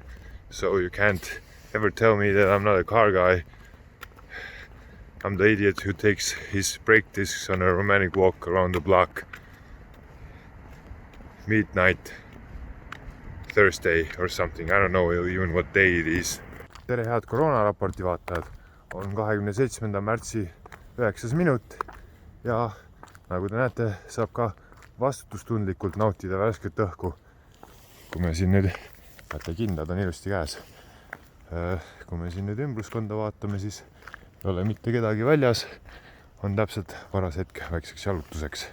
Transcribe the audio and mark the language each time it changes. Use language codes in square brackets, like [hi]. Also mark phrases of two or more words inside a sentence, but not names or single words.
[en] So you can't ever tell me that I'm not a car guy. I'm the idiot who takes his brake discs on a romantic walk around the block. Midnight Thursday or something, I don't know even what day it is. [et] Tere, head koroonaraporti vaatajad, on 27. märtsi 9. minut ja nagu te näete, saab ka vastutustundlikult nautida värsket õhku. Kui me siin nüüd, vaata kindad on ilusti käes, kui me siin nüüd ümbruskonda vaatame, siis ei ole mitte kedagi väljas, on täpselt paras hetk väikseks jalutuseks.